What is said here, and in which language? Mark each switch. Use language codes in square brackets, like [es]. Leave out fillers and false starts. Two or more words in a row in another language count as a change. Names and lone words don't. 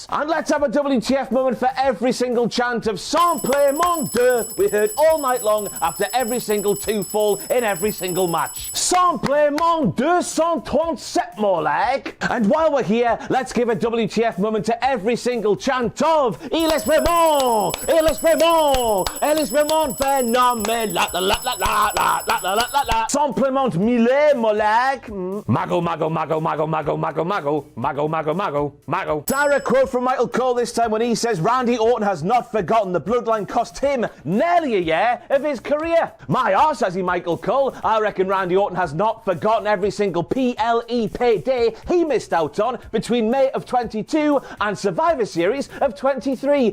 [en] And let's have a WTF moment for every single chant of Sans Play Mon Dieu we heard all night long after every single two fall in every single match. Sans Play Mon 237 more like. And while we're here, let's give a WTF moment to every single chant of [fr] Il est vraiment, il est vraiment, il est vraiment phénoménal, la la la la la la la la la la. Simplement mille molag. Mago, mago, mago, mago, mago, mago, mago, mago, mago, mago, mago. [en] Direct quote from Michael Cole this time when he says Randy Orton has not forgotten the Bloodline cost him nearly a year of his career. My arse, says he, Michael Cole. I reckon Randy Orton has not forgotten every single PLE payday he missed out on between May of 22 and Survivor Series of 23.